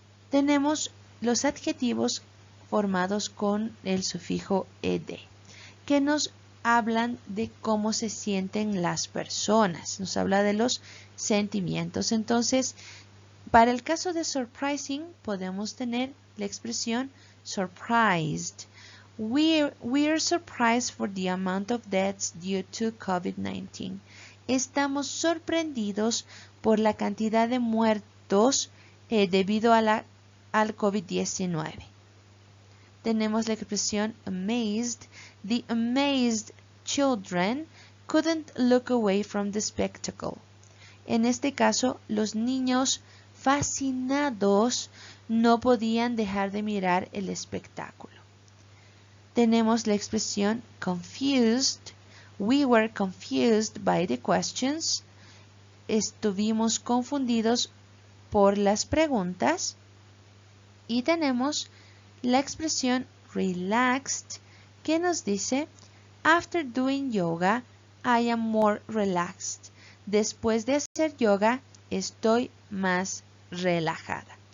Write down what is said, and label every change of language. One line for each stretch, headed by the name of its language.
Spanish: Tenemos los adjetivos formados con el sufijo ed, que nos hablan de cómo se sienten las personas, nos habla de los sentimientos. Entonces, para el caso de surprising, podemos tener la expresión surprised.
English: We're surprised for the amount of deaths due to COVID-19.
Spanish: Estamos sorprendidos por la cantidad de muertos debido a al COVID-19. Tenemos la expresión amazed.
English: The amazed children couldn't look away from the spectacle.
Spanish: En este caso, los niños fascinados no podían dejar de mirar el espectáculo. Tenemos la expresión confused.
English: We were confused by the questions.
Spanish: Estuvimos confundidos por las preguntas. Y tenemos la expresión relaxed, que nos dice,
English: after doing yoga, I am more relaxed.
Spanish: Después de hacer yoga, estoy más relajada.